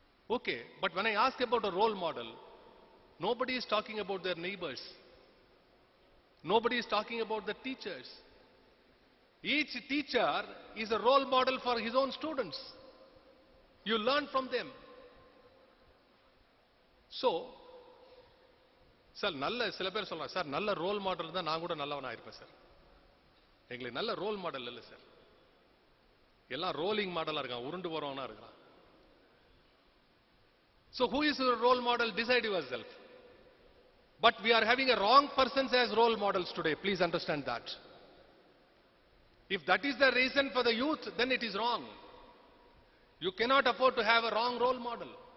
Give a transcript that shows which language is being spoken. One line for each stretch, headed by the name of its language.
English: Okay, but when I ask about a role model, nobody is talking about their neighbors. Nobody is talking about the teachers. Each teacher is a role model for his own students. You learn from them.
Tamil: So, sir சில பேர் சொல்றாங்க, sir நல்ல role model தான் நான் கூட நல்லவனா இருப்பேன் sir. எங்களுக்கு நல்ல ரோல் மாடல் இல்லை சார். எல்லாம் ரோலிங் மாடலா இருக்கான், உருண்டு போறவனா இருக்கான்.
English: So who is your role model? Decide yourself. But we are having a wrong persons as role models today. Please understand that. If that is the reason for the youth, then it is wrong. You cannot afford to have a wrong role model.